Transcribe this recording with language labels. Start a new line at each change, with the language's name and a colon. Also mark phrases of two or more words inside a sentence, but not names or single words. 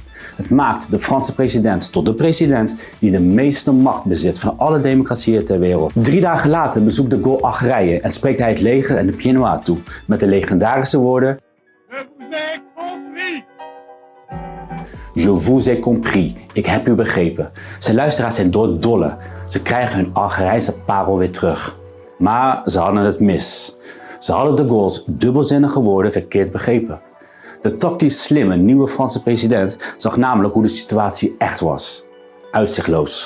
Dutch: Het maakt de Franse president tot de president die de meeste macht bezit van alle democratieën ter wereld. 3 dagen later bezoekt de Gaulle Algerije en spreekt hij het leger en de
French: Pied Noir
Dutch: toe met de legendarische woorden:
French: Je vous ai compris.
Dutch: Ik heb u begrepen. Zijn luisteraars zijn doordolle. Ze krijgen hun Algerijnse parel weer terug. Maar ze hadden het mis. Ze hadden de Gaulle's dubbelzinnige woorden verkeerd begrepen. De tactisch slimme nieuwe Franse president zag namelijk hoe de situatie echt was: uitzichtloos.